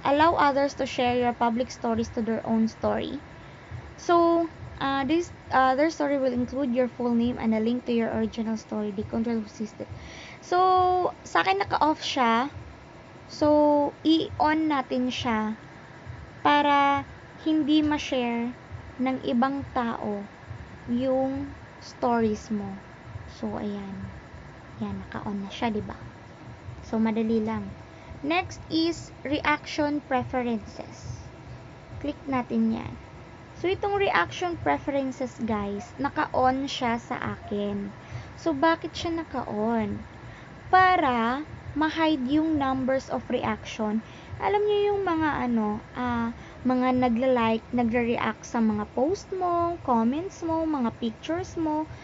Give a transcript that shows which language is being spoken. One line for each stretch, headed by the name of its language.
English: Allow others to share your public stories to their own story. So, their story will include your full name and a link to your original story. They control who sees it.
Filipino: So, sa akin naka-off siya. So, i-on natin siya para hindi ma-share ng ibang tao yung stories mo. So, ayan. Yan, naka-on na siya, diba? So, madali lang.
English: Next is reaction preferences. Click
Filipino: natin yan. So, itong reaction preferences, guys, naka-on siya sa akin. So, bakit siya naka-on? Para ma-hide yung
English: numbers of reaction.
Filipino: Alam niyo yung mga mga nagla-like, nagre-react sa mga post mo, comments mo, mga pictures mo.